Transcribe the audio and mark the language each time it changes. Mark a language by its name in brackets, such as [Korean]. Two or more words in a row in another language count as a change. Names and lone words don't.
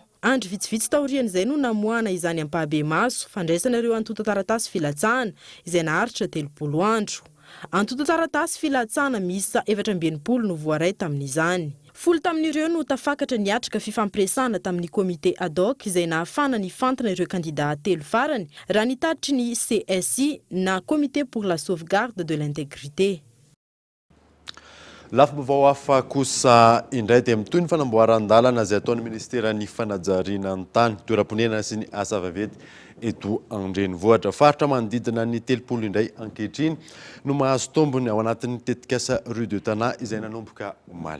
[Malagasy] Andro vitsivitsy taorian'izay no namoana izany ampahabe maso fandraisana ireo antota taratasy filatsahana izay naharitra 30 andro. Antota taratasy filatsahana miisa 720 no voaray tamin'izany. Folo tamin'ireo no tafakatra niatrika fifampiresahana tamin'ny komite [Latin] ad hoc [Malagasy] izay nahafana ny fantana ireo kandida 3 farany raha nitatitry ny CSI na [French] comité pour la sauvegarde de l'intégrité. [Malagasy] Lafim-baovao hafa kosa indray dia mitoy ny fanamboaran-dalana izay ataon'ny ministeran'ny fanajariana ny tany, toeram-ponenana sy ny asa vaventy eto an-drenivohitra. Faritra manodidina ny 30 indray ankehitriny no mahazo tombony ao anatin'ny tetikasa Rue de Tana izay nanomboka omaly.